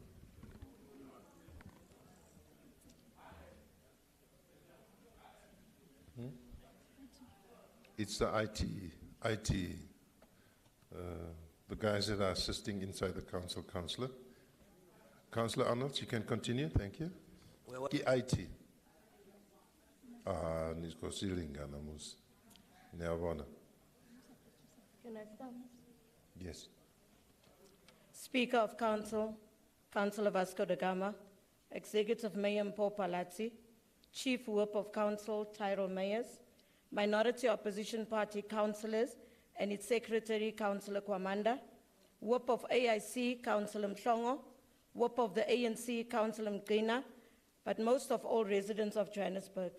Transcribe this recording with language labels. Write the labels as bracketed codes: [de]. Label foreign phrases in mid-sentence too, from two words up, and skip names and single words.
[en] It's the the guys that are assisting inside the council, Councillor. Councillor Arnolds, you can continue, thank you. IT. Nisko silinga namus. Neabona. Can I start? Yes. Speaker of Council, Councillor Vasco da Gama, Executive Mayor Mpho Palazzi, Chief Whip of Council Tyrell Mayers, Minority Opposition Party Councillors and its Secretary, Councillor Kwamanda, Whip of AIC, Councillor Mhlongo, Whip of the ANC, Councillor Mgina, but most of all residents of Johannesburg.